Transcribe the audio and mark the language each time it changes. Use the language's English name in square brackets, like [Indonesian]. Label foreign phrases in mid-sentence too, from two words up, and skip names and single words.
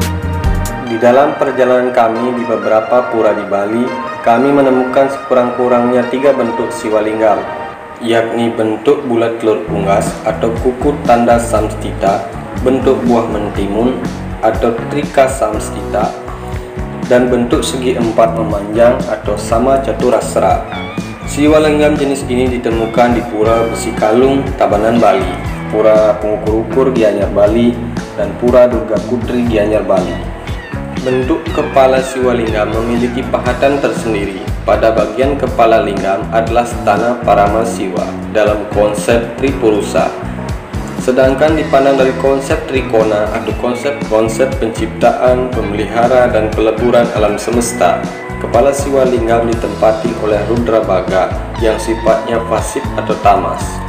[Indonesian] Di dalam perjalanan kami di beberapa pura di Bali, kami menemukan sekurang-kurangnya 3 bentuk siwa linggam, yakni bentuk bulat telur unggas atau kuku tanda samstita, bentuk buah mentimun atau trika samstita, dan bentuk segi empat memanjang atau sama caturasra. Siwa linggam jenis ini ditemukan di Pura Besi Kalung, Tabanan, Bali, Pura Pengukur-ukur Gianyar, Bali, dan Pura Durga Putri Gianyar, Bali. Bentuk kepala siwa linggam memiliki pahatan tersendiri. Pada bagian kepala linggam adalah stana parama siwa dalam konsep tripurusa. Sedangkan dipandang dari konsep trikona atau konsep penciptaan, pemelihara, dan peleburan alam semesta, kepala siwa linggam ditempati oleh Rudra Baga yang sifatnya fasib atau tamas.